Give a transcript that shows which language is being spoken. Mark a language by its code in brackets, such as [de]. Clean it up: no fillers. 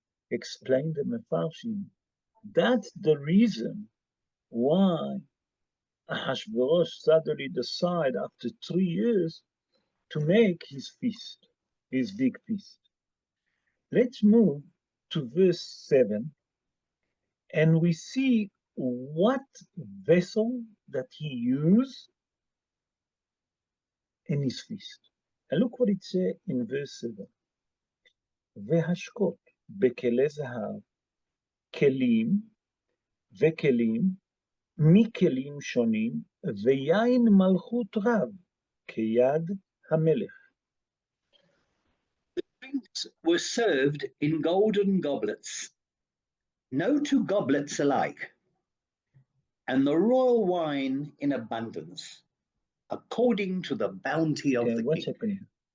[en] Explain the Mefarshim. That's the reason why Ahasuerus suddenly decided after 3 years to make his feast, his big feast. Let's move to verse 7, and we see what vessel that he used in his feast. And look what it says in verse 7. [he] והשקות בכלי זהב, כלים וכלים מכלים שונים, ויין מלכות רב, כיד המלך. [en] The drinks were served in golden goblets, no two goblets alike. and the royal wine in abundance, according to the bounty of the what's king. happening?